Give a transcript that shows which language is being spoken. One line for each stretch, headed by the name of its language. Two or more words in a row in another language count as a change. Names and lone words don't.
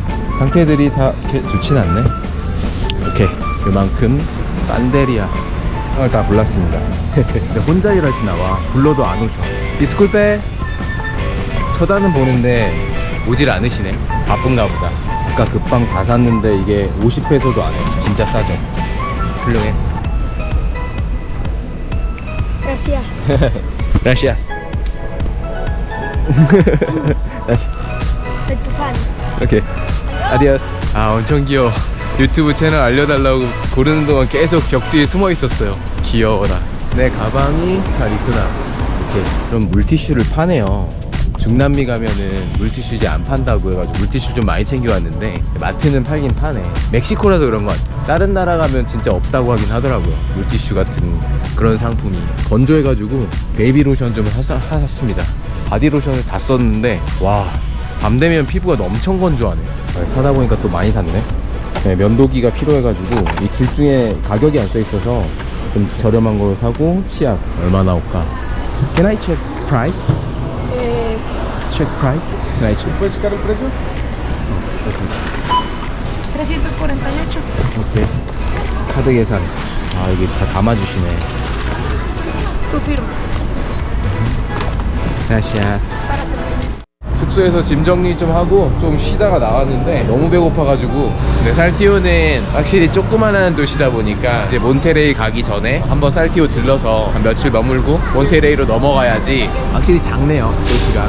Korean: 상태들이 다 이렇게 좋진 않네. 오케이, 요만큼 반데리아 을 다 골랐습니다. 근데 혼자 일하시나 봐. 불러도 안 오셔. 디스쿨페 쳐다는 보는데 오질 않으시네. 바쁜가 보다. 아까 그 빵 다 샀는데 이게 50페소도 안 해. 진짜 싸죠. 훌륭해.
Spanish: Gracias. Gracias. Soy tu fan.
Korean: 오케이. 아디오스. 엄청 귀여워. 유튜브 채널 알려달라고 고르는 동안 계속 벽 뒤에 숨어 있었어요. 귀여워라. 내 가방이 잘 있구나. 이렇게 그럼 물티슈를 파네요. 중남미 가면은 물티슈 이제 안 판다고 해가지고 물티슈 좀 많이 챙겨왔는데 마트는 팔긴 파네. 멕시코라서 그런 것 같아요. 다른 나라 가면 진짜 없다고 하긴 하더라고요. 물티슈 같은 그런 상품이. 건조해가지고 베이비 로션 좀 샀습니다. 바디 로션을 다 썼는데 와, 밤 되면 피부가 엄청 건조하네요. 사다 보니까 또 많이 샀네. 면도기가 필요해가지고 이 둘 중에 가격이 안 써있어서 좀 저렴한 걸로 사고, 치약 얼마 나올까?
English: Can I check price? Check price? Can I check?
Spanish: ¿Puedes checar el precio? 348.
Korean: 오케이. 카드 계산. 이게 다 담아주시네.
Spanish: Tu firma. Gracias.
Korean: 숙소에서 짐 정리 좀 하고 좀 쉬다가 나왔는데 너무 배고파가지고. 근데 살티오는 확실히 조그만한 도시다 보니까 이제 몬테레이 가기 전에 한번 살티오 들러서 한 며칠 머물고 몬테레이로 넘어가야지. 확실히 작네요, 도시가.